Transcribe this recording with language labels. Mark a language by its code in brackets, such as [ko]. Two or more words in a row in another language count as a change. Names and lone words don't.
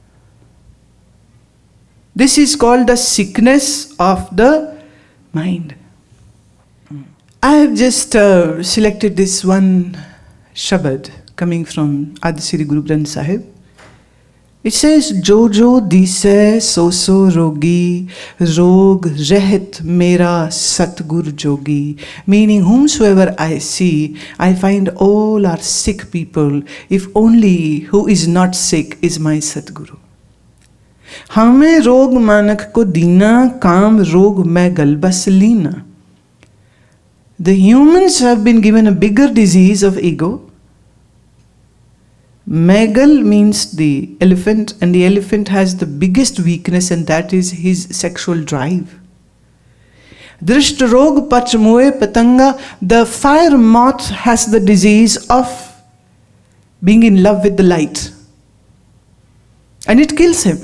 [en] This is called the sickness of the mind. I have just selected this one Shabad coming from Adi Sri Guru Granth Sahib. It says, [pa] ਜੋ ਜੋ ਦੀਸੈ ਸੋ ਸੋ ਰੋਗੀ, ਰੋਗ ਰਹਿਤ ਮੇਰਾ ਸਤਿਗੁਰ ਜੋਗੀ. [en] Meaning, whomsoever I see, I find all are sick people, if only who is not sick is my Satguru. [pa] ਹਉਮੈ ਰੋਗੁ ਮਾਨੁਖ ਕਉ ਦੀਨਾ, ਕਾਮ ਰੋਗਿ ਮੈ ਗਲਬਸਿ ਲੀਨਾ. [en] The humans have been given a bigger disease of ego. Megal means the elephant, and the elephant has the biggest weakness, and that is his sexual drive. [pa] ਦ੍ਰਿਸਟਿ ਰੋਗਿ ਪਚਿਮੁਏ ਪਤੰਗਾ, [en] the fire moth has the disease of being in love with the light, and it kills him.